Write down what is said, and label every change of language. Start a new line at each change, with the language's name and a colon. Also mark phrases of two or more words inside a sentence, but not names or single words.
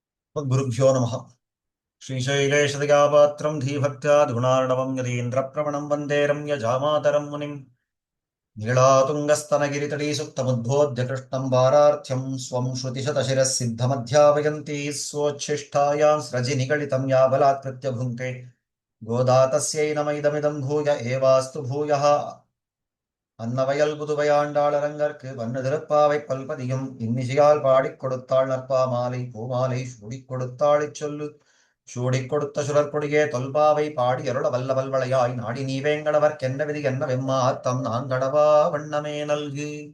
Sanskrit: गुरुभ्यो नमः। श्रीशैलेशदयापात्रं धीभक्त्या गुणार्णवं यतीन्द्रप्रवणं वन्दे रम्यजामातरं मुनिम् नीलातुङ्गस्तनगिरितटीसुप्तमुद्बोध्य कृष्णं वारार्थ्यं स्वं श्रुतिशतशिरः सिद्धमध्यापयन्ती स्वोच्छिष्टायां स्रजिनिगलितं या बलात्कृत्य भुङ्क्ते गोदा तस्यै नमैदमिदं भूय एवास्तु भूयः
Tamil: அன்னவயல் புதுவையாண்டாளரங்கற்கு வண்ண திருப்பாவை பல்பதியும் இன்னிசையால் பாடிக் கொடுத்தாள் நற்பா மாலை பூமாலை சூடிக் கொடுத்தாள் இச்சொல்லு சூடிக் கொடுத்த சுடற்கொடியே தொல்பாவை பாடி அருள வல்ல வல்வளையாய் நாடி நீ வேங்கடவர்க்கென்ன விதி என்ன வெம்மாத்தம் நாங்கடவா வண்ணமே நல்கு.